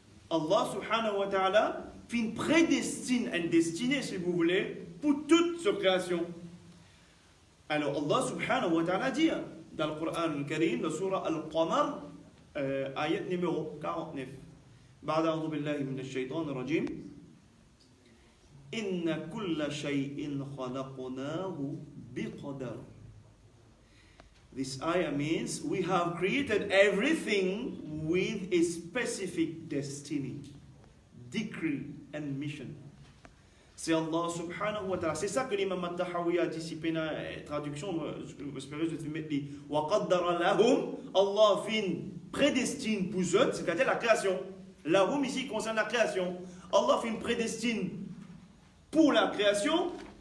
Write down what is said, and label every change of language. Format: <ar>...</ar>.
<fr>Allah subhanahu wa ta'ala fin prédestine un destiné, si vous voulez, pour toute sa création. Alors Allah subhanahu wa ta'ala dit dans le Coran al-Karim, dans la Surah Al-Qamar, ayat numéro 49.</fr> <ar>بعد أعوذ بالله من الشيطان الرجيم إن كل شيء خلقناه بقدر.</ar> <en>This ayah means we have created everything with a specific destiny, decree and mission.</en> <fr>C'est Allah subhanahu wa ta'ala. C'est ça que l'imam al-Tahawi a dit, traduction, j'espère que je vais mettre les</fr> <ar>وَقَدَّرَ لَهُمْ.</ar> <fr>Allah fin prédestine pour eux, c'est-à-dire la création. Lahum ici concerne la création. Allah fin prédestine pour la création.</fr>